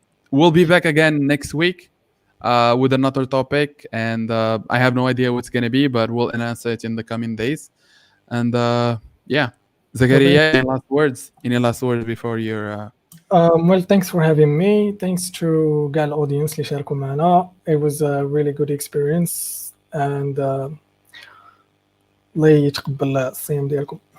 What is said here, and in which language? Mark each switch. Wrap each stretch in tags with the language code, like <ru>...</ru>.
<en>We'll be back again next week with another topic, and I have no idea what's going to be, but we'll announce it in the coming days. And Zakaria, any last words before your well, thanks for having me. Thanks to</en> <ar>كاع الاودينس اللي شاركوا معنا.</ar> <en>It was a really good experience, and</en> <ar>الله يتقبل الصيام ديالكم.</ar>